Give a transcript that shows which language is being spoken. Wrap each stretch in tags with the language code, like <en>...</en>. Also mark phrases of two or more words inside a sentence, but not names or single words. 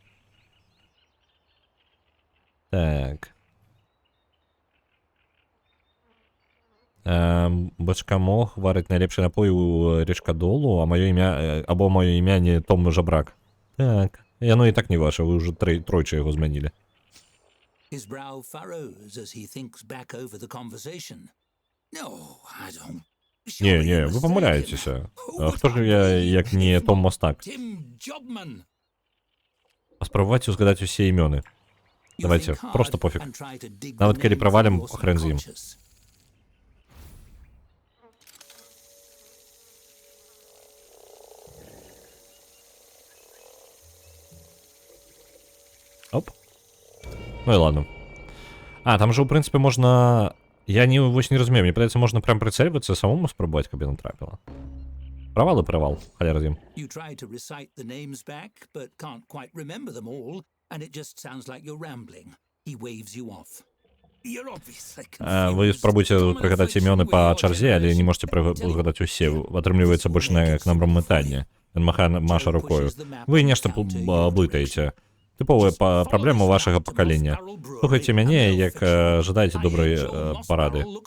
<be>Так. Бачкамох варыць найлепшы напой у речкадолу, а маё імя, або маё імя не Том Жабрак. Так, яно і так не ваша, вы ўжо тройчы яго змянілі.</be> <en>His brow furrows as he thinks back over the conversation. No, I don't.</en> <be>Не, вы памыляецеся. Хто ж я, як не Том Мастак? Tim Jobman. Паспрабавайце узгадаць усе імёны.</be> <ru>Давайте, просто пофиг.</ru> <be>Нават калі правалім, хрен з ім. Оп. Ну і ладно. А, там же, у прынцыпе, можна... Я вось не разумею, мне падаецца, можна прям прыцэльвацца, самому спрабаваць, каб яна трапіла. Правал і правал, халяр з ім.</be> <en>You try to recite the names back, but can't quite remember them all, and it just sounds like you're rambling. He waves you off. You're obviously confused.</en> <be>Вы спрабуйце прыгадаць імёны па чарзе, але не можете прыгадаць усе. Атрымліваецца больш як на мытанне. Ён маша рукою. Вы нешта блытаеце. Тыповая праблема вашага пакалення. Слухайце мяне, як жадаеце добрай парады.</be>